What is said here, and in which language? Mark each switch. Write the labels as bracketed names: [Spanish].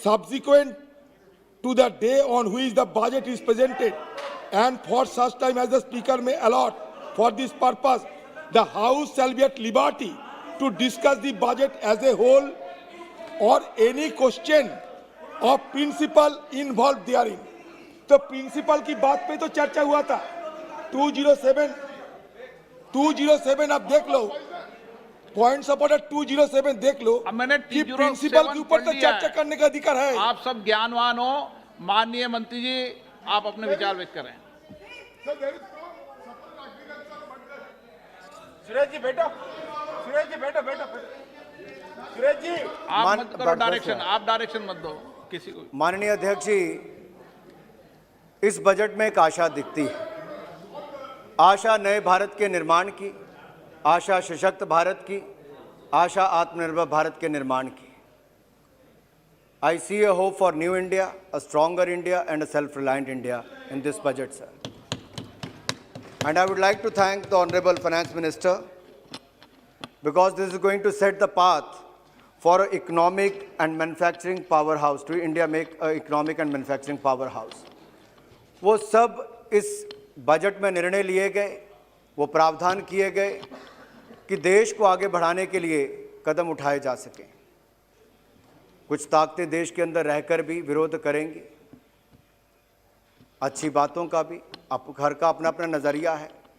[English] subsequent to the day on which the budget is presented, and for such time as the speaker may allot for this purpose, the house shall be at liberty to discuss the budget as a whole or any question of principle involved therein. [Hindi] तो principal की बात पे तो चर्चा हुआ था। 207 आप देख लो, पॉइंट्स ऑफ ऑर्डर 207 देख लो। अब मैंने कि 207 प्रिंसिपल के ऊपर तो पढ़ लिया चर्चा है। करने का अधिकार है। आप सब ज्ञानवान हो। माननीय मंत्री जी, आप अपने विचार व्यक्त करें। सुरेश जी बैठो, सुरेश जी बैठो, बैठो सुरेश जी। आप मत करो बस डायरेक्शन, है। आप डायरेक्शन मत दो किसी को। माननीय अध्यक्ष जी, इस बजट में एक आशा दिखती है, आशा नए भारत के निर्माण की, आशा सशक्त भारत की, आशा आत्मनिर्भर भारत के निर्माण की। [English] I see a hope for new India, a stronger India and a self-reliant India in this budget, sir. And I would like to thank the Honorable Finance Minister, because this is going to set the path for an economic and manufacturing powerhouse, to India make an economic and manufacturing powerhouse. [Hindi] वो सब इस budget में निर्णय लिए गए, वो प्रावधान किए गए कि देश को आगे बढ़ाने के लिए कदम उठाए जा सकें। कुछ ताकतें देश के अंदर रहकर भी विरोध करेंगी, अच्छी बातों का भी, आप हर का अपना अपना नज़रिया है।